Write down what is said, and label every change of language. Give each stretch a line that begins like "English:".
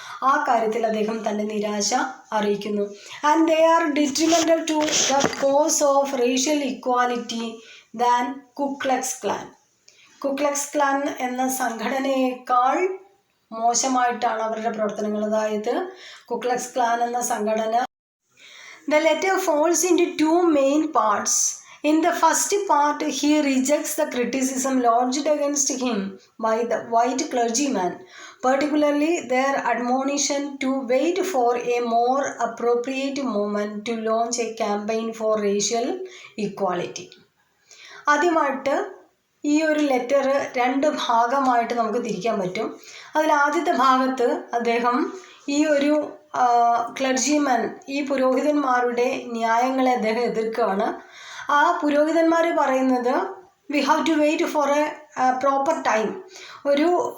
Malayalam: ആ കാര്യത്തിൽ അദ്ദേഹം തൻ്റെ നിരാശ അറിയിക്കുന്നു.
English: And they are detrimental to the cause of racial equality than Ku Klux Klan.
Malayalam: കുക്ലക്സ് clan എന്ന സംഘടനയേക്കാൾ മോശമായിട്ടാണ് അവരുടെ പ്രവർത്തനങ്ങൾ. അതായത് കുക്ലക്സ് ക്ലാൻ എന്ന സംഘടന.
English: The letter falls into two main parts. In the first part, he rejects the criticism lodged against him by the white clergyman, particularly their admonition to wait for a more appropriate moment to launch a campaign for racial equality.
Malayalam: ആദ്യമായിട്ട് ഈ ഒരു letter രണ്ട് ഭാഗമായിട്ട് നമുക്ക് തിരിക്കാൻ പറ്റും. അതിൽ ആദ്യത്തെ ഭാഗത്ത് അദ്ദേഹം ഈ ഒരു ക്ലർജിമാൻ, ഈ പുരോഹിതന്മാരുടെ ന്യായങ്ങളെ അദ്ദേഹം എതിർക്കുകയാണ്. ആ പുരോഹിതന്മാർ പറയുന്നത്
English: we have to wait for a proper time, ഒരു